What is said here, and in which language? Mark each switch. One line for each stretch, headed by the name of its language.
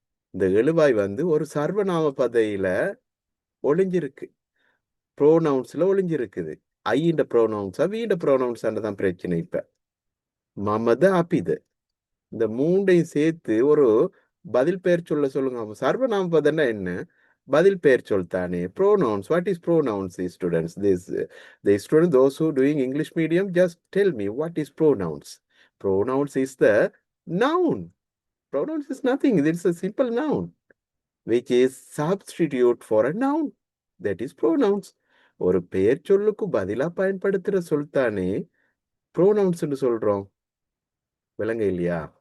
Tamil: இந்த எழுவாய் ஒரு சர்வநாம பதையில ஒளிஞ்சிருக்கு. ப்ரோனவுன்ஸ்ல ஒளிஞ்சிருக்குது. ஐன்ற ப்ரோனவுன்ஸா வீண்ட ப்ரோனவுன்ஸான்னு தான் பிரச்சனை. இப்ப மமது அபிது இந்த மூண்டையும் சேர்த்து ஒரு பதில் பெயர் சொல்ல சொல்லுங்க. சர்வநாம பதம்னா என்ன? பதில் பெயர் சொல் தானே. Pronouns.
English: What is pronouns? Students, the student, those who doing English medium, just tell me what is pronouns. Pronouns is the noun. Pronouns is nothing. It's a simple noun which is substitute for a noun. That is pronouns.
Tamil: ஒரு பெயர் சொல்லுக்கு பதிலா பயன்படுத்துற சொல் தானே pronouns சொல்றோம். விளங்க இல்லையா?